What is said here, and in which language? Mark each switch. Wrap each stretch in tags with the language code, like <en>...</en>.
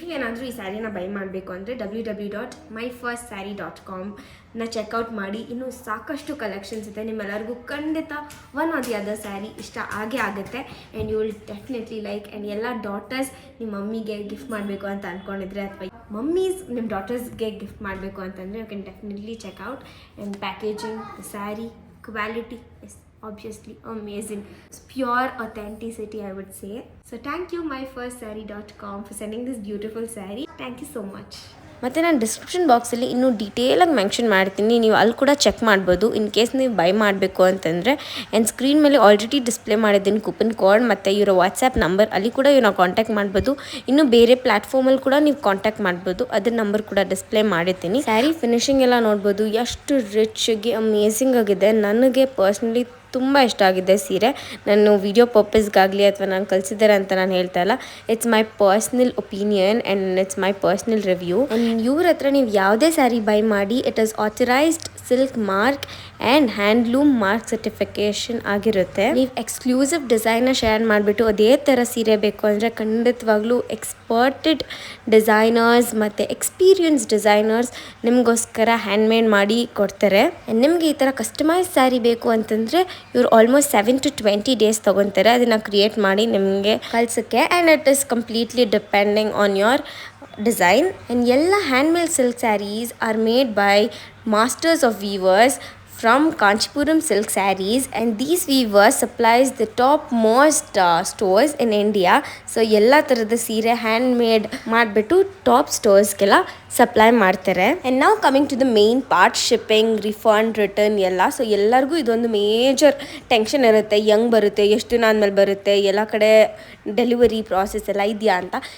<kn>ಏನಾದರೂ ಈ ಸ್ಯಾರಿನ ಬೈ ಮಾಡಬೇಕು ಅಂದರೆ www.myfirstsaree.com ಚೆಕ್ಔಟ್ ಮಾಡಿ. ಇನ್ನೂ ಸಾಕಷ್ಟು ಕಲೆಕ್ಷನ್ಸ್ ಇದೆ. ನಿಮ್ಮೆಲ್ಲರಿಗೂ ಖಂಡಿತ</kn> <en>one or the other</en> <kn>sari ಇಷ್ಟ ಆಗೇ ಆಗುತ್ತೆ</kn> <en>And you will definitely like.</en> <kn>And ಎಲ್ಲ ಡಾಟರ್ಸ್ ನಿಮ್ಮ ಮಮ್ಮಿಗೆ ಗಿಫ್ಟ್ ಮಾಡಬೇಕು ಅಂತ ಅಂದ್ಕೊಂಡಿದ್ರೆ ಅಥವಾ ಮಮ್ಮೀಸ್ ನಿಮ್ಮ ಡಾಟರ್ಸ್ಗೆ ಗಿಫ್ಟ್ ಮಾಡಬೇಕು ಅಂತಂದರೆ</kn> <en>You can definitely check out. And packaging, saree quality is obviously amazing. It's pure authenticity, I would say. So thank you myfirstsaree.com for sending this beautiful saree. Thank you so much.</en> <kn>ಮತ್ತು ನಾನು description ಬಾಕ್ಸಲ್ಲಿ ಇನ್ನೂ ಡೀಟೇಲಾಗಿ mention ಮಾಡ್ತೀನಿ, ನೀವು ಅಲ್ಲಿ ಕೂಡ check ಮಾಡ್ಬೋದು in case ನೀವು ಬೈ ಮಾಡಬೇಕು ಅಂತಂದರೆ. ಆ್ಯಂಡ್ ಸ್ಕ್ರೀನ್ ಮೇಲೆ ಆಲ್ರೆಡಿ ಡಿಸ್ಪ್ಲೇ ಮಾಡಿದ್ದೀನಿ ಕೂಪನ್ ಕೋಡ್ ಮತ್ತು ಇವರ ವಾಟ್ಸ್ಯಾಪ್ ನಂಬರ್, ಅಲ್ಲಿ ಕೂಡ ಇವ್ರನ್ನ ಕಾಂಟ್ಯಾಕ್ಟ್ ಮಾಡ್ಬೋದು. ಇನ್ನು ಬೇರೆ ಪ್ಲ್ಯಾಟ್ಫಾರ್ಮಲ್ಲಿ ಕೂಡ ನೀವು ಕಾಂಟ್ಯಾಕ್ಟ್ ಮಾಡ್ಬೋದು, ಅದ್ರ ನಂಬರ್ ಕೂಡ ಡಿಸ್ಪ್ಲೇ ಮಾಡಿರ್ತೀನಿ. ಸ್ಯಾರಿ ಫಿನಿಶಿಂಗ್ ಎಲ್ಲ ನೋಡ್ಬೋದು, ಎಷ್ಟು ರಿಚ್ಗೆ ಅಮೇಝಿಂಗ್ ಆಗಿದೆ. ನನಗೆ ಪರ್ಸ್ನಲಿ ತುಂಬ ಇಷ್ಟ ಆಗಿದೆ ಸೀರೆ. ನಾನು ವಿಡಿಯೋ ಪರ್ಪಸ್ಗಾಗಲಿ ಅಥವಾ ನಾನು ಕಲಿಸಿದ್ದಾರೆ ಅಂತ ನಾನು ಹೇಳ್ತಾ ಇಲ್ಲ,</kn> <en>It's my personal opinion and it's my personal review.</en> <kn>And ಇವ್ರ ಹತ್ರ ನೀವು ಯಾವುದೇ ಸ್ಯಾರಿ ಬೈ ಮಾಡಿ</kn> <en>it is authorised silk mark and handloom mark certification</en> <kn>ಆಗಿರುತ್ತೆ. ನೀವು ಎಕ್ಸ್ಕ್ಲೂಸಿವ್ ಡಿಸೈನ್ನ ಶೇರ್ ಮಾಡಿಬಿಟ್ಟು ಅದೇ ಥರ ಸೀರೆ ಬೇಕು ಅಂದರೆ ಖಂಡಿತವಾಗ್ಲೂ ಎಕ್ಸ್ಪರ್ಟೆಡ್ ಡಿಸೈನರ್ಸ್ ಮತ್ತು ಎಕ್ಸ್ಪೀರಿಯನ್ಸ್ ಡಿಸೈನರ್ಸ್ ನಿಮಗೋಸ್ಕರ ಹ್ಯಾಂಡ್ಮೇಡ್ ಮಾಡಿ ಕೊಡ್ತಾರೆ. ಆ್ಯಂಡ್ ನಿಮಗೆ ಈ ಥರ ಕಸ್ಟಮೈಸ್ ಸ್ಯಾರಿ ಬೇಕು ಅಂತಂದರೆ ಇವ್ರು ಆಲ್ಮೋಸ್ಟ್ 7 to 20 ಡೇಸ್ ತೊಗೊತಾರೆ ಅದನ್ನು ಕ್ರಿಯೇಟ್ ಮಾಡಿ ನಿಮಗೆ ಕಳ್ಸೋಕ್ಕೆ.</kn> <en>And it is completely depending on your design. And</en> <kn>ಎಲ್ಲ</kn> <en>handmade silk sarees are made by masters of weavers from Kanchipuram Silk Sarees, and these weavers supplies the top most stores in India.</en> <kn>So ಎಲ್ಲ ಥರದ ಸೀರೆ hand made ಮಾಡಿಬಿಟ್ಟು top ಸ್ಟೋರ್ಸ್ಗೆಲ್ಲ supply ಮಾಡ್ತಾರೆ.</kn> <en>And ನಾವು coming to the main part, shipping, refund, return ಎಲ್ಲ.</en> <kn>So ಎಲ್ಲರಿಗೂ ಇದೊಂದು major tension ಇರುತ್ತೆ, ಹೆಂಗೆ ಬರುತ್ತೆ, ಎಷ್ಟು ದಿನ ಆದಮೇಲೆ ಬರುತ್ತೆ, ಎಲ್ಲ ಕಡೆ ಡೆಲಿವರಿ ಪ್ರಾಸೆಸ್ ಎಲ್ಲ ಇದೆಯಾ ಅಂತ.</kn>